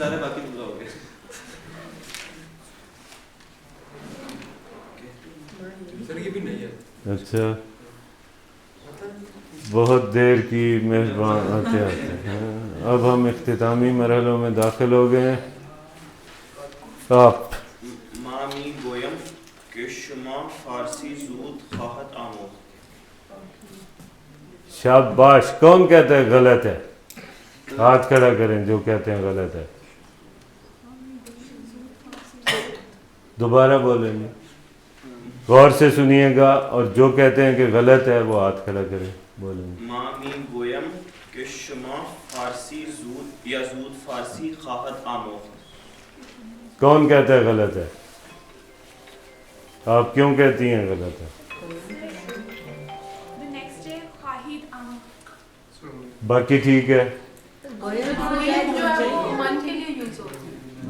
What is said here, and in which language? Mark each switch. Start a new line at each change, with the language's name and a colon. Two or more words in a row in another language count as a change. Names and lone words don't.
Urdu: اچھا, بہت دیر کی مہربان. آتے آتے ہیں. اب ہم اختتامی مرحلوں میں داخل ہو گئے ہیں. آپ
Persian: مامی گویم کہ شما فارسی زود خواہد آموخت.
Urdu: شاباش. کون کہتا ہے غلط ہے؟ ہاتھ کھڑا کریں جو کہتے ہیں غلط ہے. دوبارہ بولیں گے, غور سے سنیے گا, اور جو کہتے ہیں کہ غلط ہے وہ ہاتھ کھڑا کریں. بولیں گے.
Persian: ما می گویم کہ شما فارسی زود یا زود فارسی خواہد آموخت.
Urdu: کون کہتا ہے غلط ہے؟ آپ کیوں کہتی ہیں غلط ہے؟ باقی ٹھیک ہے. من کے لیے یوز ہوتا ہے.